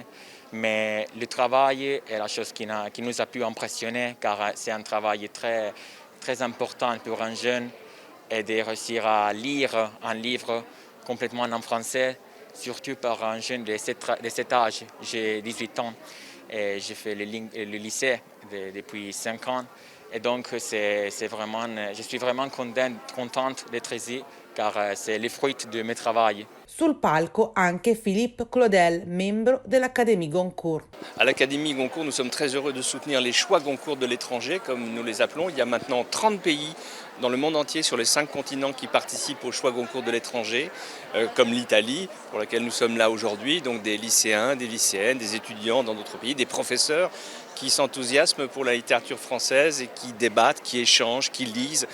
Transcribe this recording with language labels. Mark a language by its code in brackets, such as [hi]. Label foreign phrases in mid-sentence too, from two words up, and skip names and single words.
[fr] Mais le travail est la chose qui nous a pu impressionner car c'est un travail très, très important pour un jeune et de réussir à lire un livre complètement en français, surtout par un jeune de cet âge. J'ai 18 ans. Et j'ai fait le lycée depuis 5 ans. Et donc, je suis vraiment contente d'être ici, car c'est le fruit de mes travaux. [it] Sul palco anche Philippe Claudel, membro dell'Académie Goncourt. [fr] À l'Académie Goncourt, nous sommes très heureux de soutenir les choix Goncourt de l'étranger, comme nous les appelons. Il y a maintenant 30 pays dans le monde entier, sur les 5 continents, qui participent aux choix Goncourt de l'étranger, comme l'Italie, pour laquelle nous sommes là aujourd'hui, donc des lycéens, des lycéennes, des étudiants dans d'autres pays, des professeurs qui s'enthousiasment pour la littérature française et qui débattent, qui échangent, qui lisent.